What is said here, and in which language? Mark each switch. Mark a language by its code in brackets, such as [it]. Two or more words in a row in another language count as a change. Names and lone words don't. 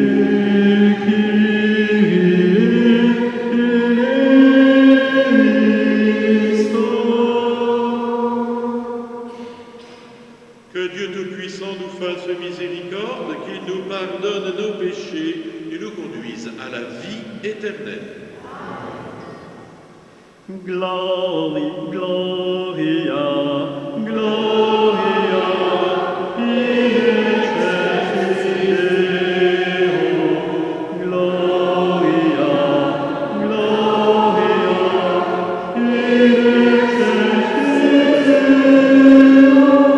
[fr] Que Dieu Tout-Puissant nous fasse miséricorde, qu'il nous pardonne nos péchés et nous conduise à la vie éternelle. [la] Gloria, Gloria, Gloria, in excelsis Deo. Gloria, Gloria, in excelsis Deo.